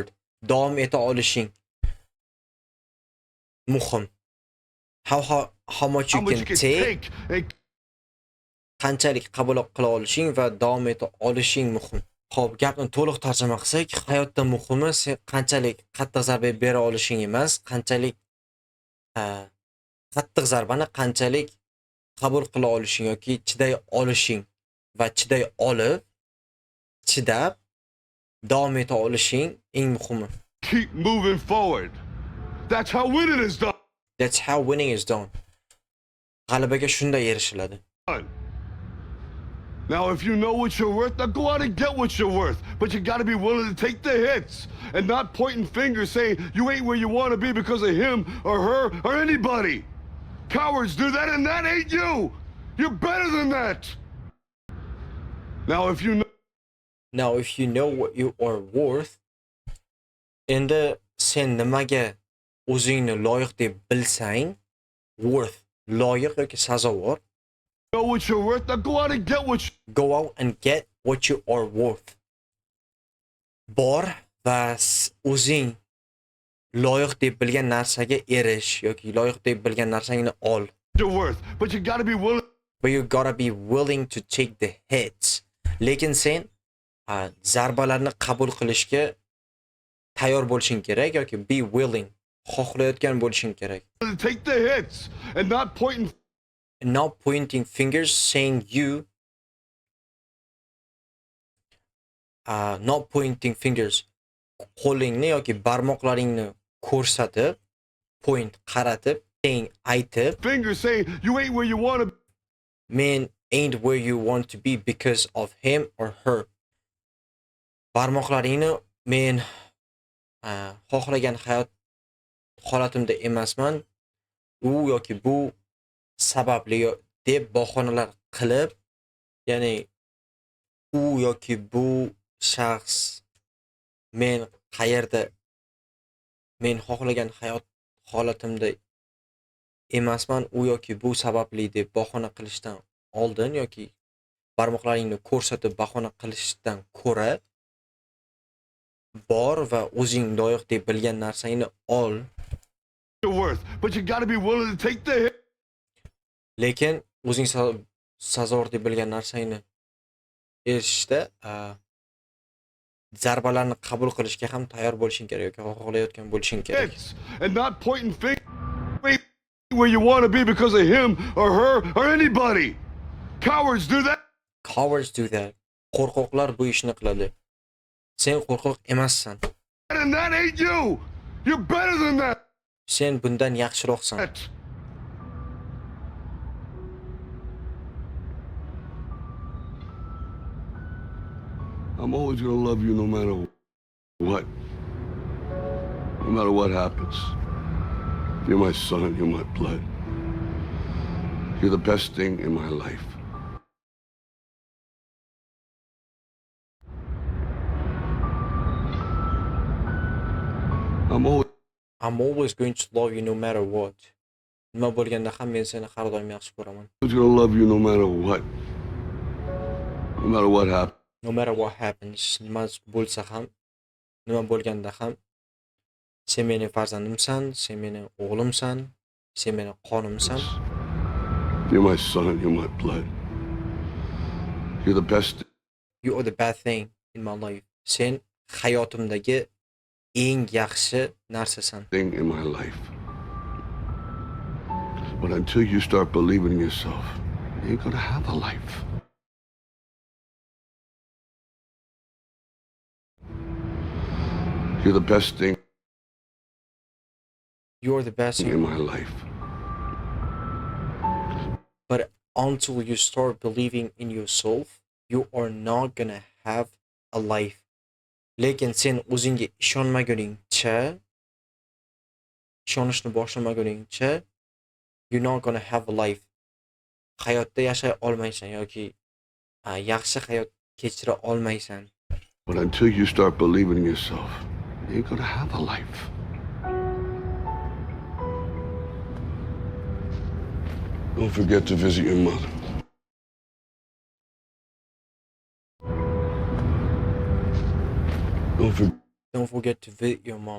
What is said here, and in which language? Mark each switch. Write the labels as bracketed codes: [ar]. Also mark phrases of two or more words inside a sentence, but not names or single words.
[uz] Davom eta olishing muhim. [en] How much you can take, [uz] qanchalik qabul qila olishing va davom eta olishing muhim. Xo'p, gapni to'liq tarjima qilsak, hayotda muhimi sen qanchalik qattiq zarba bera olishing emas, qanchalik qattiq zarbani qanchalik qabul qila olishing yoki chiday olishing va chidab davom eta olishing eng muhimi. [en] Keep moving forward. That's how winning is done. That's how winning is done. [uz] G'alabaga shunday erishiladi. [en] Now, if you know what you're worth, now go out and get what you're worth. But you got to be willing to take the hits and not pointing fingers saying you ain't where you want to be because of him or her or anybody. Cowards do that, and that ain't you. You're better than that. Now, if you know what you are worth, [uz] endi sen nimaga o'zingni loyiq deb bilsang, worth loyiq yoki sazovor. [en] Know what you're worth? Now go out and get what you... Go out and get what you are worth. [uz] Bor va o'zing loyiq deb bilgan narsaga erish yoki loyiq deb bilgan narsangni ol. [en] you're worth. But you gotta be willing But you gotta be willing to take the hits. [uz] Lekin sen zarbalarni qabul qilishga tayyor bo'lishing kerak yoki [en] be willing, [uz] xohlayotgan bo'lishing kerak. [en] to take the hits and Not pointing fingers saying you not pointing fingers, [uz] qo'lingni yoki barmoqlaringni ko'rsatib, point qaratib, saying aytib, [en] fingers saying you ain't where you want to be. men ain't where you want to be because of him or her. [uz] Barmoqlaringni men xohlagan holatimda emasman, u yoki bu sababli deb bahonalar qilib, ya'ni u yoki bu shaxs men qayerda men xohlagan holatimda emasman, u yoki bu sababli deb bahona qilishdan oldin yoki barmoqlaringni ko'rsatib bahona qilishdan ko'ra bor va o'zing loyiq deb bilgan narsangni ol. [en] You're worth. But you gotta be willing to take the hit. [uz] Lekin o'zing sazovor deb bilgan narsangni erishishda zarbalarni qabul qilishga ham tayyor bo'lishing kerak yoki xohlayotgan bo'lishing kerak. [en] Hits and not pointing fingers where you want to be because of him or her or anybody. Cowards do that. Cowards do that. [uz] Qo'rqoqlar bu ishni qiladi. Sen qo'rqoq emassan. [en] And that ain't you. You're better than that. [uz] Sen bundan yaxshiroqsan. [en] I'm always gonna love you no matter what. No matter what happens. You're my son, you're my blood. You're the best thing in my life. I'm always going to love you no matter what. [uz] Nima bo'lganda ham men seni har doim yaxshi ko'raman. [en] I'm always gonna love you no matter what. No matter what happens. No matter what happens, [uz] nima bo'lsa ham, nima bo'lganda ham, sen meni farzandimsan, sen meni o'g'limsan, sen meni qonimsan. [en] You're my son, you're my blood. You're the best. You are the best thing in my life. [uz] Sen hayotimdagi eng yaxshi narsasan. [en] Thing in my life. But until you start believing in yourself, you ain't gonna have a life. You're the best thing. You're the best in my life. But until you start believing in yourself, you are not gonna have a life. [uz] Lekin sen o'zingga ishonmaguningcha, ishonishni boshlamaguningcha, [en] you're not gonna have a life. [uz] Hayotda yashay olmaysan yoki yaxshi hayot kechira olmaysan. [en] But until you start believing in yourself, you ain't gonna have a life. Don't forget to visit your mother. Don't forget to visit your mom.